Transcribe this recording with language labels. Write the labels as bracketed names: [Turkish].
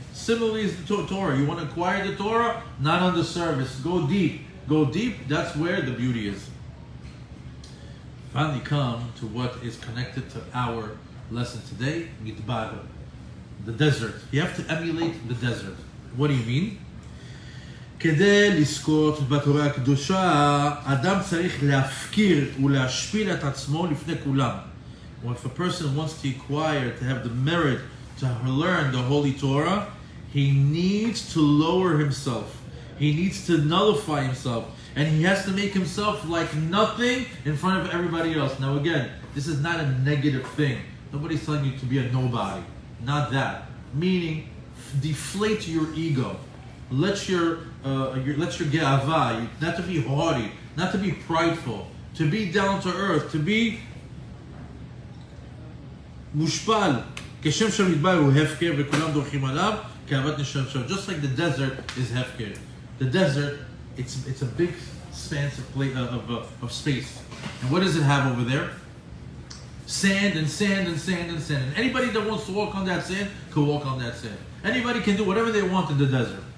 [English] Similarly is the Torah. You want to acquire the Torah? Not on the surface. Go deep. Go deep. That's where the beauty is. Finally come to what is connected to our lesson today, Midbar, the desert. You have to emulate the desert. What do you mean? [Hebrew] כדי לזכות בתורה הקדושה, אדם צריך להפקיר ולהשפיל את עצמו לפני כולם. [English] Well, if a person wants to acquire, to have the merit, to learn the Holy Torah, he needs to lower himself. He needs to nullify himself. And he has to make himself like nothing in front of everybody else. Now again, this is not a negative thing. Nobody's telling you to be a nobody. Not that. Meaning, deflate your ego. Let your ge'ava, not to be haughty, not to be prideful, to be down to earth, to be mushpal. [Hebrew] כשם שהמדבר הוא הפקר וכולם דורכים עליו, כאהבת נשם שם. [English] Just like the desert is hefker. The desert, it's a big expanse of space. And what does it have over there? Sand and sand and sand and sand. And anybody that wants to walk on that sand can walk on that sand. Anybody can do whatever they want in the desert.